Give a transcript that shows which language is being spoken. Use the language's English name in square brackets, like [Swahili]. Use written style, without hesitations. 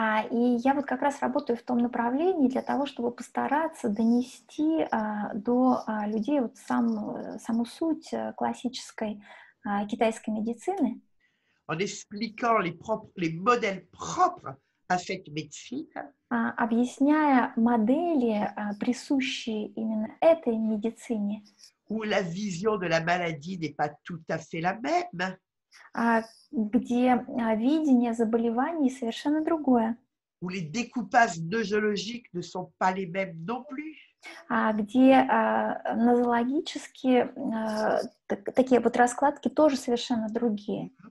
[Russian] И я вот как раз работаю в том направлении для того, чтобы постараться донести до людей вот саму суть классической китайской медицины, [French] En expliquant les modèles propres à cette médecine, [Russian] объясняя модели, присущие именно этой медицине, [French] où la vision de la maladie n'est pas tout à fait la même, [Russian] где видение заболеваний совершенно другое, [French] où les découpages nosologiques ne sont pas les mêmes non plus. [Russian] где нозологические такие вот раскладки тоже совершенно другие.